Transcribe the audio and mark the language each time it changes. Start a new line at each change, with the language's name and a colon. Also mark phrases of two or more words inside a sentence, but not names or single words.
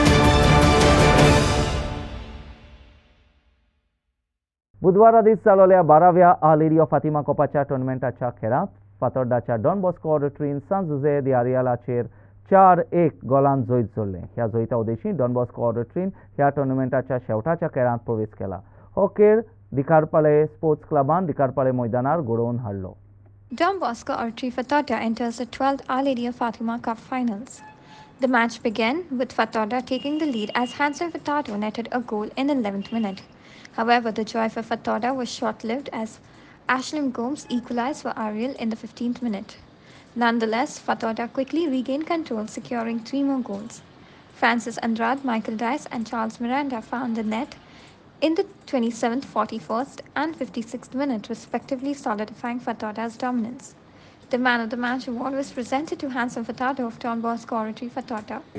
Konkani: बुधवारा दीस जालोल्या 12व्या आलेरियो फातिमा कपाच्या टुर्नामेंटाच्या खेळांत फातोर्डाच्या डॉन बॉस्को ऑडिटरीन सांज जुजे दी आरियालाचेर 4-1 गोलान जैत जोडलें. ह्या जैता उदेशीं डॉन बॉस्को ऑडिटरीन ह्या टुर्नामेंटाच्या शेवटाच्या खेळांत प्रवेश केला. हो खेळ दिकारपाळे स्पोर्ट्स क्लबान दिकारपाळे मैदानार घडोवन हाडलो.
English: Don Bosco Archery Fatorda enters the 12th Al Area Fatima Cup finals. The match began with Fatorda taking the lead as Hanson Furtado netted a goal in the 11th minute. However, the joy for Fatorda was short-lived as Ashlim Gomes equalized for Ariel in the 15th minute. Nonetheless, Fatorda quickly regained control, securing 3 more goals. Francis Andrade, Michael Dice and Charles Miranda found the net in the 27th, 41st, and 56th minute, respectively, solidifying Fatah's dominance. The man of the match award was presented to Handsome Fatah of Don Bosco Oratory, Fatah.